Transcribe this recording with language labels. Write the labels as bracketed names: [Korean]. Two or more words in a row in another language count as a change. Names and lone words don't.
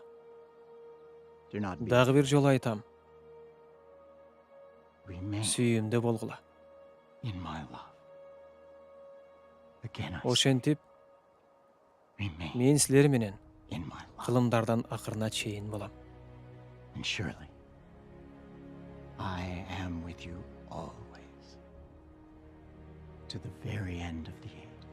[Kyrgyz] Дагы бир жолу айтам. Сүйүмдө болгула. Ошентип, мен силер менен кылымдардан акырына чейин болам. [English] And surely, I am with you always, to the very end of the age.